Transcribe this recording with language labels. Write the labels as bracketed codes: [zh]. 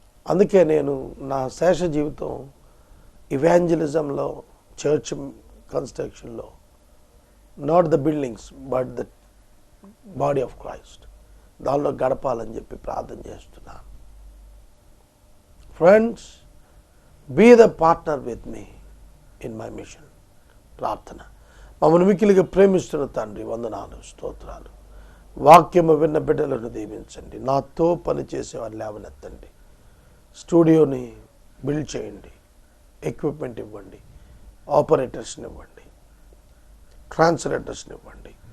[te] అందుకే నేను నా శేష జీవితం ఇవాంజలిజంలో, చర్చ్ కన్స్ట్రక్షన్లో, [en] not the buildings but the body of Christ, [te] దానిలో గడపాలని చెప్పి ప్రార్థన చేస్తున్నాను. [en] Friends, be the partner with me in my mission. [te] ప్రార్థన. మమ్మల్ని మిక్కిలిగా ప్రేమిస్తున్న తండ్రి, వందనాలు, స్తోత్రాలు. వాక్యము విన్న బిడ్డలను దీవించండి. నాతో పనిచేసేవారు లేవనెత్తండి. స్టూడియోని బిల్డ్ చేయండి, ఎక్విప్మెంట్ ఇవ్వండి, ఆపరేటర్స్ని ఇవ్వండి, ట్రాన్స్లేటర్స్ని ఇవ్వండి.